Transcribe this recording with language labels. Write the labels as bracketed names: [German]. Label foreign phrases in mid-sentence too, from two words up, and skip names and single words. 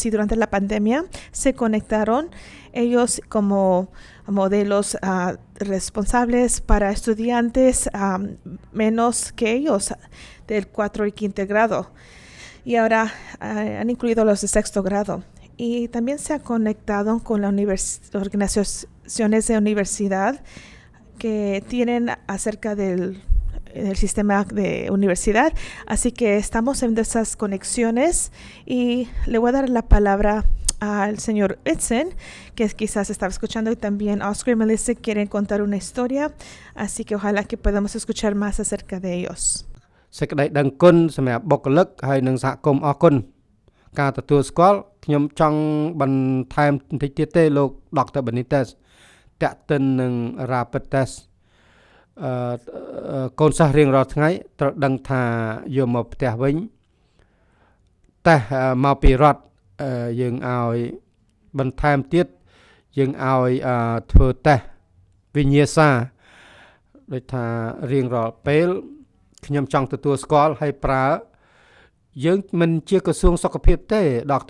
[Spanish] y durante la pandemia se conectaron ellos como modelos responsables para estudiantes menos que ellos del 4 y 5 grado, y ahora han incluido los de 6º grado, y también se ha conectado con las organizaciones de universidad que tienen acerca del sistema de universidad. Así que estamos en esas conexiones, y le voy a dar la palabra al señor Itzen, que quizás estaba escuchando, y también Oscar y Melissa quieren contar una historia, así que ojalá que podamos escuchar más acerca de ellos. [Khmer] សេចក្តីដឹងគុណសម្រាប់បុគ្គលិកហើយនិងសហគមន៍អរគុណការទទួលស្គាល់ខ្ញុំចង់បន្ថែមបន្តិចទៀតទេលោក Dr. Benitez តាក់ទិននឹង [English] Rapid Test [Khmer] កូនសិស្សរៀងរាល់ថ្ងៃត្រូវដឹងថាយកមកផ្ទះវិញតេស្តមកពីរដ្ឋយើងឲ្យបន្ថែមទៀតយើងឲ្យធ្វើតេស្តវិញ្ញាសាដូចថារៀងរាល់ពេលខ្ញុំចង់ទទួលស្គាល់ហើយប្រើយើងមិនជាក្រសួងសុខភាពទេ Dr.